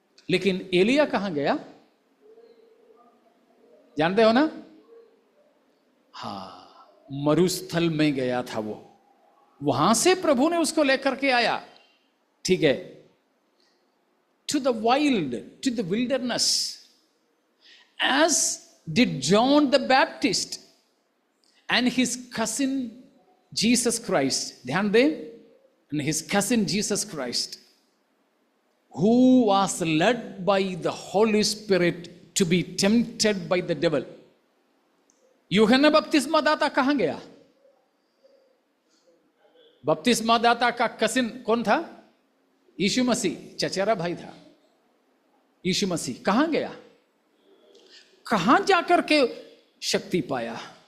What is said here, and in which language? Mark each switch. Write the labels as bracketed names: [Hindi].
[Hindi] लेकिन एलिया कहां गया? जानते हो ना? हाँ, मरुस्थल में गया था वो। वहां से प्रभु ने उसको लेकर के आया, ठीक है, [English] to the wilderness, as did John the Baptist and his cousin Jesus Christ. [Hindi] ध्यान दें, [English] and his cousin Jesus Christ, who was led by the Holy Spirit to be tempted by the devil. [Hindi] यूहन्ना बपतिस्मा दाता कहां गया? बपतिस्मा दाता का कसिन कौन था? यीशु मसीह, चचेरा भाई था। यीशु मसीह कहां गया? कहां जाकर के शक्ति पाया?